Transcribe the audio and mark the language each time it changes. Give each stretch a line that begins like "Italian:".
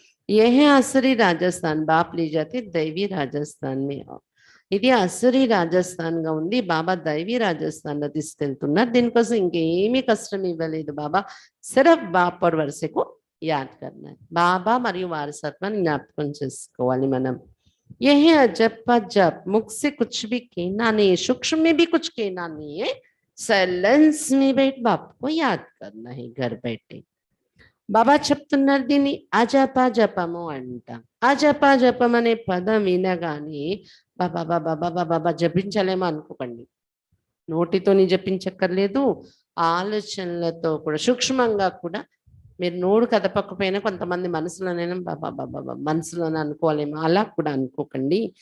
Hindi: ఏ అసరి రాజస్థాన్ బాప్ లే జాతే దైవీ రాజస్థాన్ మే,
Telugu: ఇది అసరి రాజస్థాన్ గా ఉంది, బాబా దైవీ రాజస్థాన్ లో తీసుకెళ్తున్నారు। దీనికోసం ఇంకేమీ కష్టం ఇవ్వలేదు బాబా,
Hindi: సిర్ఫ్ బాప్ और वर्षे को याद करना है।
Telugu: బాబా మరియు వారసత్వాన్ని జ్ఞాపకం చేసుకోవాలి మనం।
Hindi: यही अजब अजब, मुख से कुछ भी कहना नहीं है, सूक्ष्म में भी कुछ कहना नहीं है, साइलेंस में बैठ बाप को याद करना है घर बैठे।
Telugu: బాబా చెప్తున్నారు దీన్ని అజపా జపము అంట। అజపా జపం అనే పదం వినగానే బాబా బాబా బాబా బాబా జపించలేమో అనుకోకండి, నోటితోని జపించక్కర్లేదు, ఆలోచనలతో కూడా సూక్ష్మంగా కూడా మీరు నోరు కదపకపోయినా కొంతమంది మనసులోనైనా బాబా బాబా బాబా మనసులోనే అనుకోవాలేమో, అలా కూడా అనుకోకండి।